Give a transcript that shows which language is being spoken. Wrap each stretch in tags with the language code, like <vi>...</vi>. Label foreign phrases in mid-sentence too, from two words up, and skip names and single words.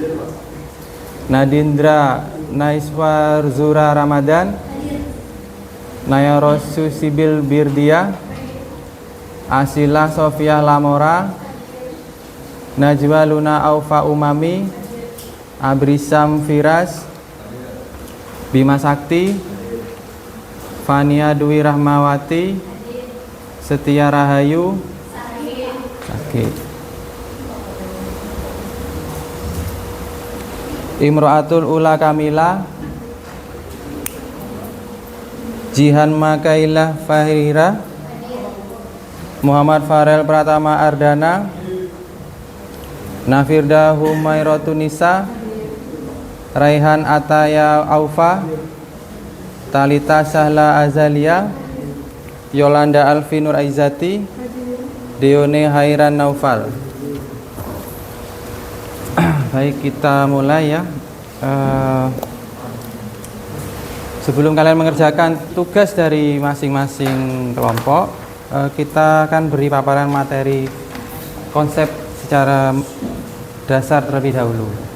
<id>Nadindra Naiswar Zura Ramadan, Nayarosu Sibil Birdia, Asila Sofia Lamora, Najwa Luna Aufa Umami, Abrisam Firas, Bima Sakti, Fania Dwi Rahmawati, Setia Rahayu, Sakit, Imro'atul Ula Kamila, Jihan Makailah Fahira, Muhammad Farel Pratama Ardana, Nafirda Humairotunisa, Raihan Ataya Aufa, Talita Sahla Azalia, Yolanda Alfinur Aizati, Deone Hairan Naufal. Baik, kita mulai ya. Sebelum kalian mengerjakan tugas dari masing-masing kelompok, kita akan beri paparan materi konsep secara dasar terlebih dahulu.</id>